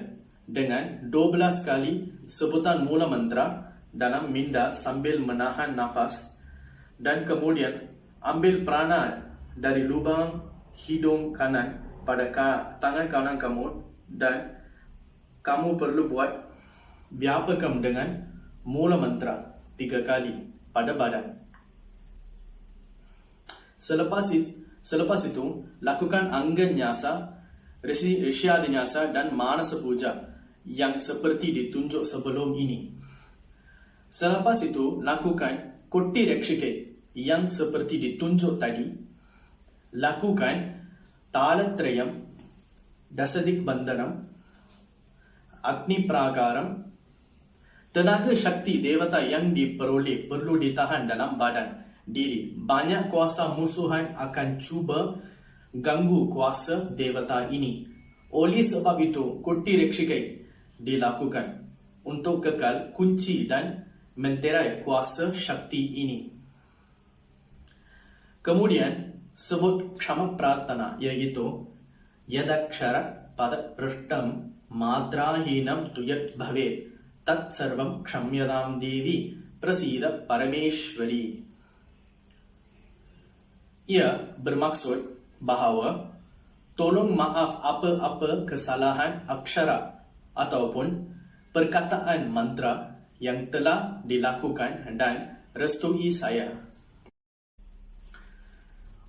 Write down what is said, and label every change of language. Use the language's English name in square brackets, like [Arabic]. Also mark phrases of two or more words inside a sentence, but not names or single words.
[Malay] dengan 12 kali sebutan mula mantra dalam minda sambil menahan nafas dan kemudian ambil prana dari lubang hidung kanan pada tangan kanan kamu dan kamu perlu buat vyapakam dengan mula mantra 3 kali pada badan. Selepas itu, lakukan [Sanskrit] anggan nyasa, risyadi nyasa [Malay] dan [Sanskrit] manasa puja [Malay] yang seperti ditunjuk sebelum ini. Selepas itu, lakukan [Sanskrit] koti rekshikai [Malay] yang seperti ditunjuk tadi. [Sanskrit] Lakukan talatrayam, dasadik bandanam, agni pragaram. [Malay] Tenaga syakti devata yang diperoleh perlu ditahan dalam badan diri. Banyak kuasa musuhan akan cuba ganggu kuasa devata ini. Oleh sebab itu, [Sanskrit] koti rekshikai [Malay] dilakukan untuk kekal kunci dan menterai kuasa syakti ini. Kemudian, sebut [Sanskrit] kshama pratana iaitu yadakshara pada prashtam madrahinam tuyat bhavet tat sarvam kshamyadam devi prasida parameshwari. [Malay] Ia bermaksud bahawa tolong maaf apa-apa kesalahan aksara ataupun perkataan mantra yang telah dilakukan dan restui saya.